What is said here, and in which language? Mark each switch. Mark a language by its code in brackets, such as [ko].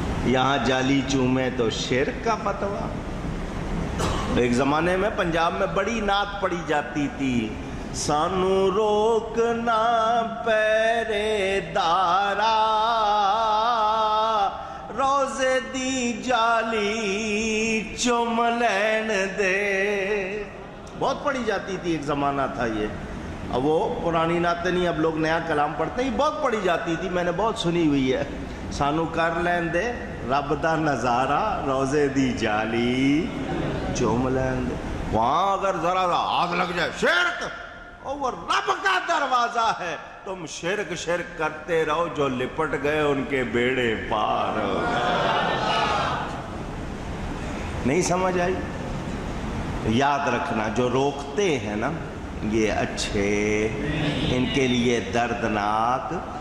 [ur] یہاں جالی چومے تو شرک کا فتویٰ۔ ایک زمانے میں پنجاب میں بڑی نعت پڑھی جاتی تھی، [pa] سانو روکنا پیرے دارا، روزے دی جالی چوم لین دے۔ [ur] بہت پڑھی جاتی تھی، ایک زمانہ تھا یہ۔ اب وہ پرانی نعتیں نہیں، اب لوگ نیا کلام پڑھتے ہیں، یہ بہت پڑھی جاتی تھی، میں نے بہت سنی ہوئی ہے. [pa] سانو کر لین دے رب دا نظارہ روزے دی جالی چوم لین دے. [ur] وہاں اگر ذرا آگ لگ جائے شرک، وہ رب کا دروازہ ہے، تم شرک شرک کرتے رہو، جو لپٹ گئے ان کے بیڑے پار ہو گئے. نہیں سمجھ آئی؟ یاد رکھنا جو روکتے ہیں نا یہ اچھے، ان کے لیے دردناک.